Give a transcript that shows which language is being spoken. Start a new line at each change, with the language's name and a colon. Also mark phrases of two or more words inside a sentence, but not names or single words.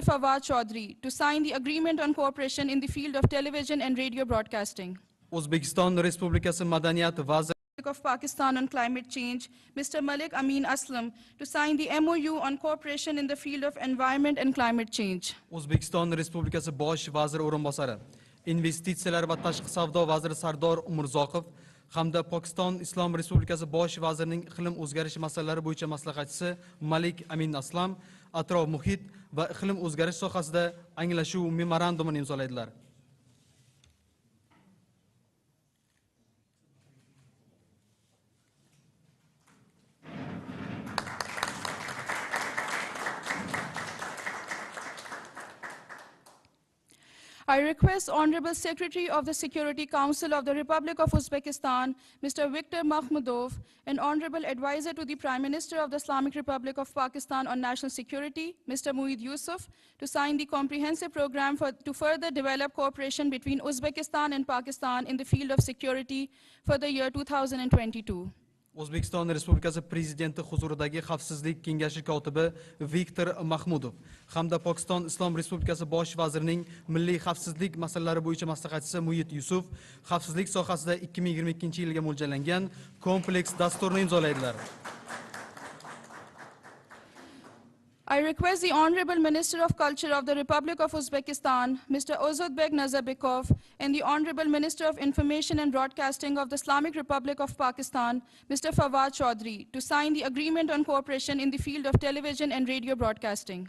English: Fawad Chaudhry, to sign the Agreement on Cooperation in the Field of Television and Radio Broadcasting.
Uzbek: O'zbekiston Respublikasi Madaniyat vaziri
English: of Pakistan on Climate Change, Mr. Malik Amin Aslam, to sign the MOU on cooperation in the field of environment and climate change.
Uzbek: O'zbekiston Respublikasi Bosh vaziri o'rinbosari, Investitsiyalar va tashqi savdo vaziri Sardor Umurzoqov hamda Pokiston Islom Respublikasi Bosh vazirining iqlim o'zgarishi masalalari bo'yicha maslahatchisi Malik Amin Aslam atrof muhit va iqlim o'zgarish sohasida anglashuv memorandumini imzolaydilar.
English: I request Honorable Secretary of the Security Council of the Republic of Uzbekistan, Mr. Viktor Makhmudov, and Honorable Advisor to the Prime Minister of the Islamic Republic of Pakistan on National Security, Mr. Mueed Yusuf, to sign the comprehensive program to further develop cooperation between Uzbekistan and Pakistan in the field of security for the year 2022.
Uzbek: O'zbekiston Respublikasi Prezidenti huzuridagi Xavfsizlik kengashi kotibi Viktor Mahmudov hamda Pokiston Islom Respublikasi Bosh vazirining milliy xavfsizlik masalalari bo'yicha maslahatchisi Mueed Yusuf xavfsizlik sohasida 2022-yilga mo'ljallangan kompleks dasturni imzolaydilar.
English: I request the Honorable Minister of Culture of the Republic of Uzbekistan, Mr. Uzbek Nazarbekov, and the Honorable Minister of Information and Broadcasting of the Islamic Republic of Pakistan, Mr. Fawad Chaudhry, to sign the Agreement on Cooperation in the field of television and radio broadcasting.